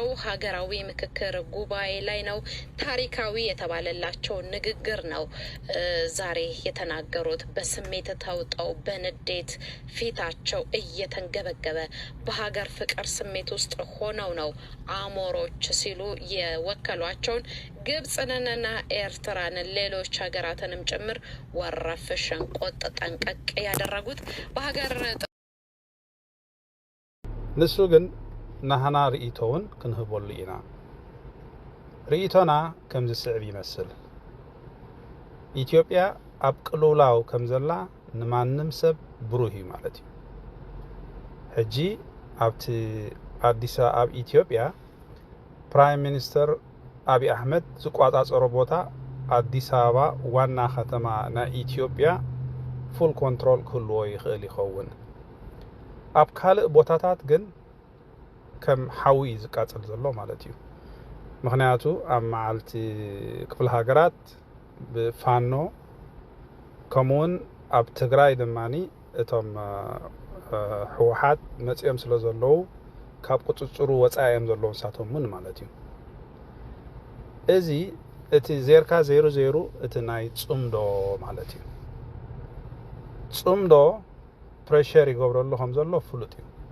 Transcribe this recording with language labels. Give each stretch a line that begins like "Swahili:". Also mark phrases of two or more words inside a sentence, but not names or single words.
Amharic: ሀገራዊ ምክክር ጉባኤ ላይ ነው። ታሪካዊ የተባለላቸው ንግግር ነው ዛሬ የተናገሩት። በስሜት ተውጠው በንዴት ፊታቸው እየተንገበገበ በሀገር ፍቅር ስሜት ውስጥ ሆነው ነው አሞሮች ሲሉ የወከሏቸውን ግብጽንና ኤርትራን ሌሎች ሀገራትንም ጭምር ወረፍ ሸንቆጥ ጠንቀቅ ያደረጉት በሀገር
Tigrinya: ንሱ ግን ናህና ርኢቶውን ክንህበሉ ኢና ርኢቶና ከምዚ ስዕብ ይመስል ኢትዮጵያ ኣብ ቅልውላው ከምዘላ ንማንም ሰብ ብሩህ እዩ ማለት እዩ ሕጂ ኣብቲ አዲስ አበባ ኢትዮጵያ
English: prime minister
Tigrinya: አብይ አህመድ ዝቋጻጸሮ ቦታ አዲስ አበባ ዋና ከተማ ና ኢትዮጵያ
English: full control
Tigrinya: ክህልዎ ይኽእል ይኸውን ኣብ ካልእ ቦታታት ግን ከም ሓዊ ዝቃጸል ዘሎ ማለት እዩ ምክንያቱ ኣብ መዓልቲ ክፍለ ሃገራት ብፋኖ ከምውን ኣብ ትግራይ ድማኒ እቶም ሕወሓት መጽኦም ስለ ዘለዉ ካብ ቁጽጽሩ ወጻኦም ዘለዉ ንሳቶምን ማለት እዩ እዚ እቲ ዜርካ 00 እቲ ናይ ጽምዶ ማለት እዩ ጽምዶ ፕሬሸር ይገብረሉ ከም ዘሎ ፍሉጥ እዩ